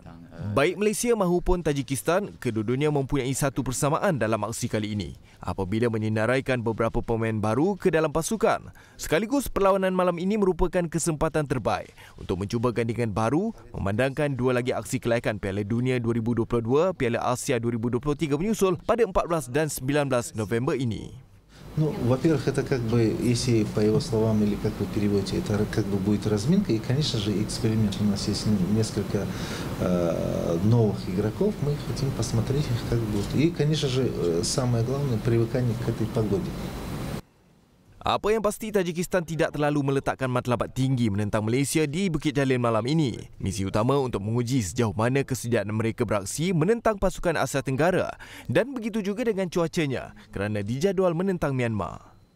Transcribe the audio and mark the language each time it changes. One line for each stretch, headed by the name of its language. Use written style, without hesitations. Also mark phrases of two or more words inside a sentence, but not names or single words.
Malay: Baik Malaysia mahupun Tajikistan, kedua-duanya mempunyai satu persamaan dalam aksi kali ini apabila menyenaraikan beberapa pemain baru ke dalam pasukan. Sekaligus perlawanan malam ini merupakan kesempatan terbaik untuk mencuba gandingan baru memandangkan dua lagi aksi kelayakan Piala Dunia 2022, Piala Asia 2023 menyusul pada 14 dan 19 November ini.
Russian: Ну, во-первых, это как бы, если по его словам или как вы переводите, это как бы будет разминка. И, конечно же, эксперимент. У нас есть несколько новых игроков. Мы хотим посмотреть их, как будут. И, конечно же, самое главное, привыкание к этой погоде.
Malay: Apa yang pasti, Tajikistan tidak terlalu meletakkan matlamat tinggi menentang Malaysia di Bukit Jalil malam ini. Misi utama untuk menguji sejauh mana kesediaan mereka beraksi menentang pasukan Asia Tenggara dan begitu juga dengan cuacanya kerana dijadual menentang Myanmar.